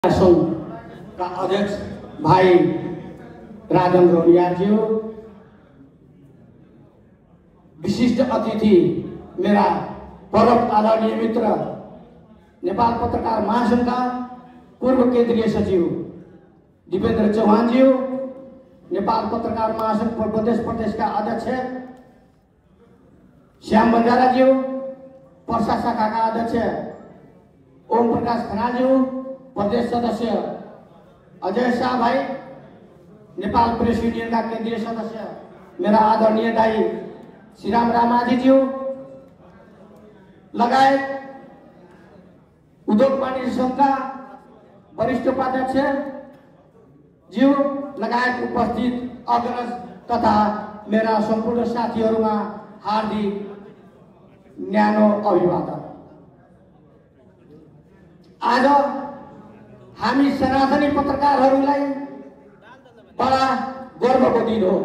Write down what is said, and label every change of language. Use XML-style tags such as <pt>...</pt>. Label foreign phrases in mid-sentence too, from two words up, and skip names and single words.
<hi>संघ का अध्यक्ष भाई राजन रोनियाजी, विशिष्ट अतिथि मेरा परम आदरणीय मित्र नेपाल पत्रकार महासंघ का पूर्व केंद्रीय सचिव दिपेन्द्र चौहानजी, नेपाल पत्रकार महासंघ प्रदेश का अध्यक्ष श्याम बंजाराजी, पर्सा शाखा का अध्यक्ष ओम प्रकाश खनालजी, प्रदेश सदस्य अजय शाह भाई, नेपाल प्रेस यूनियन का केंद्रीय सदस्य मेरा आदरणीय दाई श्रीराम रामाजी जी, लगायत उद्योग वाणिज्य संघ का वरिष्ठ उपाध्यक्ष ज्यू लगायत उपस्थित अग्रज तथा मेरा संपूर्ण</hi> <ne>साथीहरुमा हार्दिक न्यानो अभिवादन। आज हामी सनातनी पत्रकारहरूलाई बडा गर्वको दिन हो।</ne>